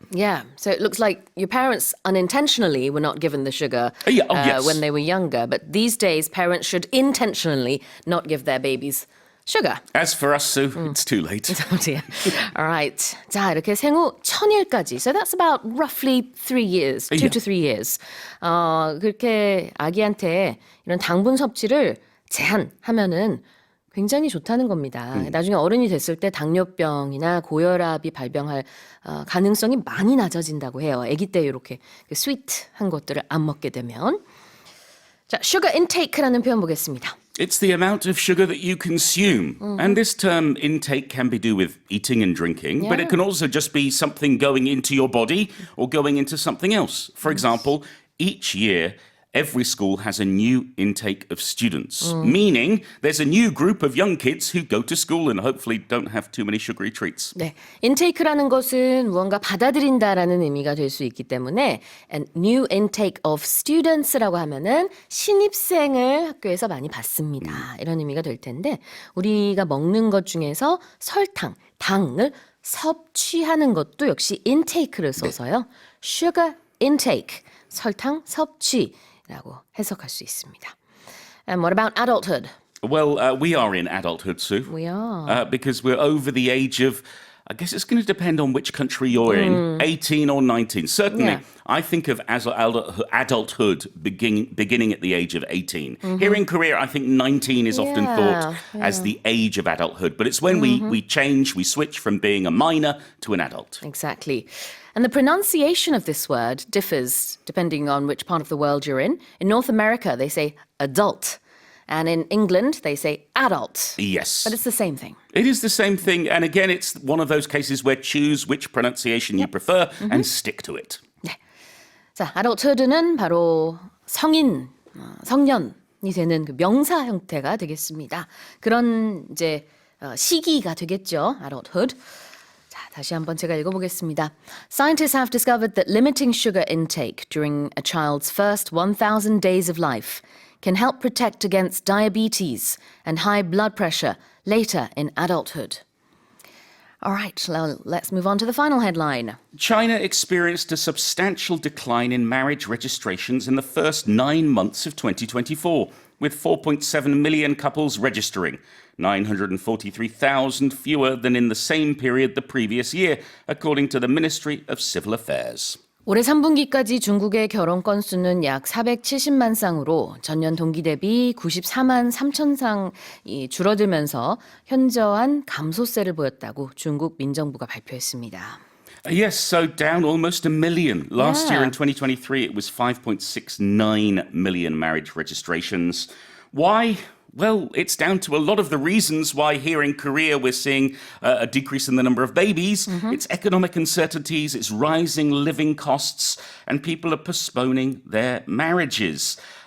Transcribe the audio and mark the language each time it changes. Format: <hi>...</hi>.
<en>Yeah, so it looks like your parents unintentionally were not given the sugar yes. when they were younger. But these days, parents should intentionally not give their babies sugar. As for us, Sue, it's too late. Oh dear. All right.</en> <ko>자, 이렇게 생후 1000일까지.</ko> <en>So that's about roughly 3 years, 2 to 3 years.</en> <ko>그렇게 아기한테 이런 당분 섭취를 제한하면은 굉장히 좋다는 겁니다. 나중에 어른이 됐을 때 당뇨병이나 고혈압이 발병할 가능성이 많이 낮아진다고 해요. 아기 때 이렇게 스위트한 것들을 안 먹게 되면. 자, sugar intake라는 표현 보겠습니다.</ko> <en>It's the amount of sugar that you consume. And this term intake can be do with eating and drinking, but it can also just be something going into your body or going into something else. For example, each year, every school has a new intake of students, meaning there's a new group of young kids who go to school and hopefully don't have too many sugary treats.</en> <ko>네, intake라는 것은 무언가 받아들인다라는 의미가 될 수 있기 때문에</ko> <en>and new intake of students</en> <ko>라고 하면은 신입생을 학교에서 많이 받습니다. 이런 의미가 될 텐데 우리가 먹는 것 중에서 설탕, 당을 섭취하는 것도 역시 intake를 써서요. sugar intake, 설탕 섭취라고 해석할 수 있습니다.</ko> <en>And what about adulthood? Well, we are in adulthood, Sue. We are. Because we're over the age of, I guess it's going to depend on which country you're in, 18 or 19. Certainly, Yeah. I think of as adulthood beginning at the age of 18. Here in Korea, I think 19 is often thought as the age of adulthood. But it's when we change, we switch from being a minor to an adult. Exactly. And the pronunciation of this word differs depending on which part of the world you're in. In North America, they say adult. And in England, they say adult. Yes. But it's the same thing. It is the same thing. And again, it's one of those cases where choose which pronunciation you prefer and stick to it.</en> <ko>네. 자, adulthood는 바로 성인, 성년이 되는 그 명사 형태가 되겠습니다. 그런 이제 시기가 되겠죠.</ko> <en>adulthood.</en> <ko>자, 다시 한번 제가 읽어보겠습니다.</ko> <en>Scientists have discovered that limiting sugar intake during a child's first 1,000 days of life can help protect against diabetes and high blood pressure later in adulthood. All right, well, let's move on to the final headline. China experienced a substantial decline in marriage registrations in the first 9 months of 2024, with 4.7 million couples registering, 943,000 fewer than in the same period the previous year, according to the Ministry of Civil Affairs.</en> <ko>올해 3분기까지 중국의 결혼 건수는 약 470만 쌍으로 전년 동기 대비 94만 3천 쌍이 줄어들면서 현저한 감소세를 보였다고 중국 민정부가 발표했습니다.</ko> <en>Yes, so down almost a million. Last year in 2023, it was 5.69 million marriage registrations. Why? Well, it's down to a lot of the reasons why here in Korea we're seeing a decrease in the number of babies. It's economic uncertainties, it's rising living costs, and people are postponing their marriages.</en>